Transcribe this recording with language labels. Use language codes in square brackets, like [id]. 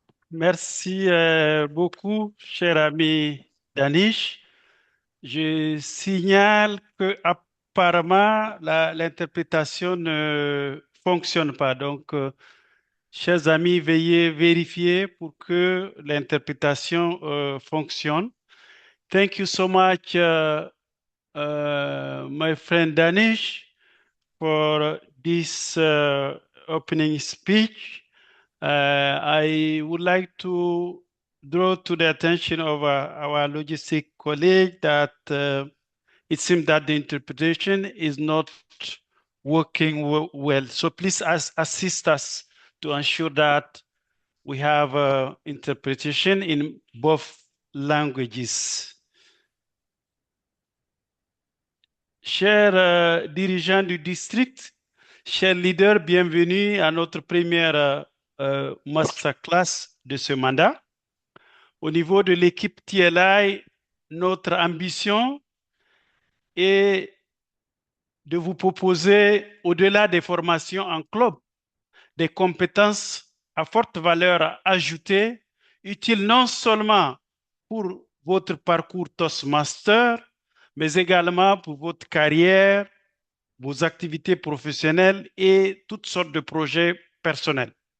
[fr] Merci beaucoup, cher ami Danish. Je signale que apparemment l'interprétation ne fonctionne pas. Donc, chers amis, veuillez vérifier pour que l'interprétation fonctionne. [en] Thank you so much, my friend Danish, for this opening speech. I would like to draw to the attention of our logistic colleague that it seems that the interpretation is not working well. So please assist us to ensure that we have interpretation in both languages. [fr] Chers dirigeants du district, chers leaders, bienvenue à notre première masterclass de ce mandat. Au niveau de l'équipe TLI, notre ambition est de vous proposer, au-delà des formations en club, des compétences à forte valeur ajoutée, utiles non seulement pour votre parcours Toastmaster, mais également pour votre carrière, vos activités professionnelles et toutes sortes de projets personnels.